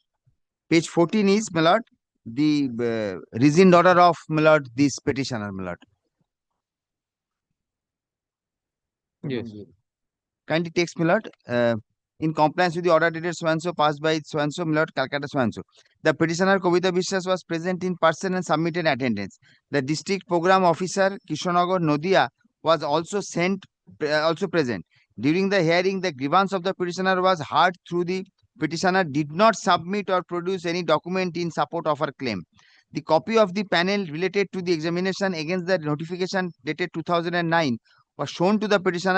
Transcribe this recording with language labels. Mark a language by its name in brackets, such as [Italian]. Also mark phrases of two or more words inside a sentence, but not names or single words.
[English] Page 14 is, my lord, the rescind order of, my lord, this petitioner, my lord. Yes. Kindly takes, my lord, in compliance with the order dated so-and-so passed by so-and-so, my lord, Calcutta so-and-so. The petitioner Kobita Bishwas was present in person and submitted attendance. The district program officer Kishanagar Nodia was also present. During the hearing, the grievance of the petitioner was heard through the petitioner did not submit or produce any document in support of her claim. The copy of the panel related to the examination against the notification dated 2009 was shown to the petitioner.